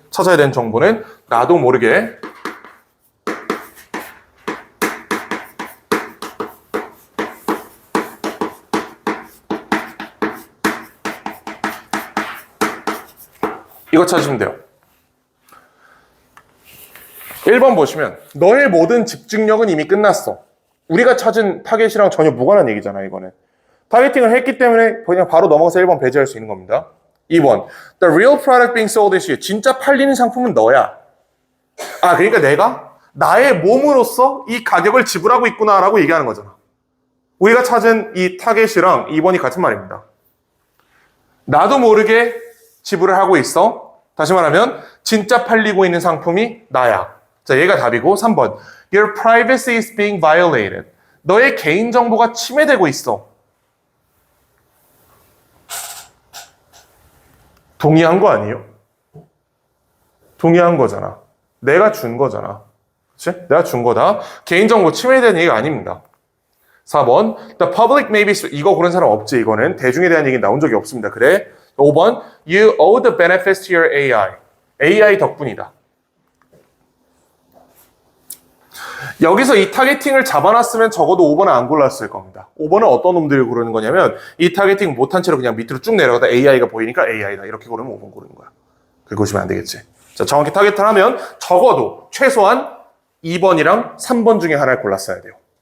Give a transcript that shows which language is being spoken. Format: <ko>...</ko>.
<ko>찾아야 되는 정보는 나도 모르게 이거 찾으시면 돼요. 1번 보시면 너의 모든 집중력은 이미 끝났어. 우리가 찾은 타겟이랑 전혀 무관한 얘기잖아, 이거는. 타겟팅을 했기 때문에 그냥 바로 넘어가서 1번 배제할 수 있는 겁니다.</ko> <en>2번 The real product being sold is you.</en> <ko>진짜 팔리는 상품은 너야. 그러니까 내가 나의 몸으로서 이 가격을 지불하고 있구나라고 얘기하는 거잖아. 우리가 찾은 이 타겟이랑 2번이 같은 말입니다. 나도 모르게 지불을 하고 있어. 다시 말하면 진짜 팔리고 있는 상품이 나야. 자, 얘가 답이고 3번.</ko> <en>Your privacy is being violated.</en> <ko>너의 개인정보가 침해되고 있어. 동의한 거 아니에요? 동의한 거잖아. 내가 준 거잖아. 그치? 내가 준 거다. 개인정보 침해되는 얘기가 아닙니다.</ko> <en>4번. The public may be...</en> <ko>이거 고른 사람 없지, 이거는. 대중에 대한 얘기 나온 적이 없습니다. 그래?</ko> <en>5번, you owe the benefits to your AI.</en> <ko>AI 덕분이다. 여기서 이 타겟팅을 잡아놨으면 적어도 5번은 안 골랐을 겁니다. 5번은 어떤 놈들이 고르는 거냐면 이 타겟팅 못한 채로 그냥 밑으로 쭉 내려가다 AI가 보이니까 AI다. 이렇게 고르면 5번 고르는 거야. 그렇게 보시면 안 되겠지. 자, 정확히 타겟을 하면 적어도 최소한 2번이랑 3번 중에 하나를 골랐어야 돼요.</ko>